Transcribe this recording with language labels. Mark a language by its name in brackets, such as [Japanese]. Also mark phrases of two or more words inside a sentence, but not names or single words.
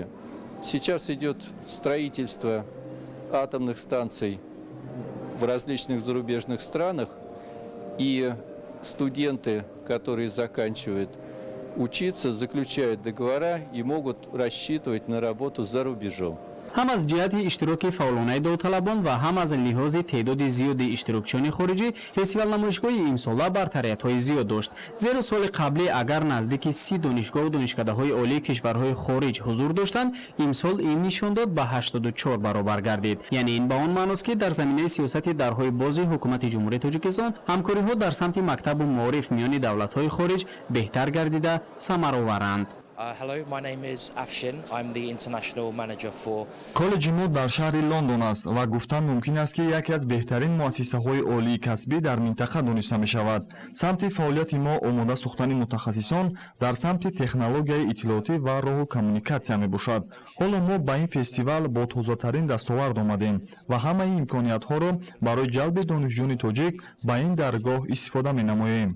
[Russian] Сейчас идет строительство атомных станций в различных зарубежных странах, и студенты, которые заканчивают учиться, заключают договора и могут рассчитывать на работу за рубежом. [Tajik] ҳам аз ҷиҳати иштироки фаъолонаи довталабон ва ҳам аз лиҳози теъдоди зиёди иштирокчиёни хориҷӣ фестивал намоишгоҳи имсола бартариятҳои зиёд дошт. зеро соли қаблӣ агар наздики 30 донишгоҳу донишкадаҳои олии кишварҳои хориҷ ҳузур доштанд, имсол ин нишон дод ба 84 баробар гардид. яъне ин ба он маъност ки дар заминаи сиёсати дарҳои бози ҳукумати ҷумҳурии тоҷикистон ҳамкориҳо дар самти мактабу маориф миёни давлатҳои хориҷ беҳтар гардида самароваранд. [English] Hello, my name is Afshin. I'm the international manager for [Tajik] коллеҷи мо дар шаҳри Лондон аст ва гуфтан мумкин аст ки яке аз беҳтарин муассисаҳои олии касбӣ дар минтақа дониста мешавад. самти фаъолияти мо омода сохтани мутахассисон дар самти технологияи иттилоотӣ ва роҳу коммуникатсия мебошад. ҳоло мо ба ин фестивал бо тозатарин дастовард омадем ва ҳамаи имкониятҳоро барои ҷалби донишҷӯёни тоҷик ба ин даргоҳ истифода менамоем.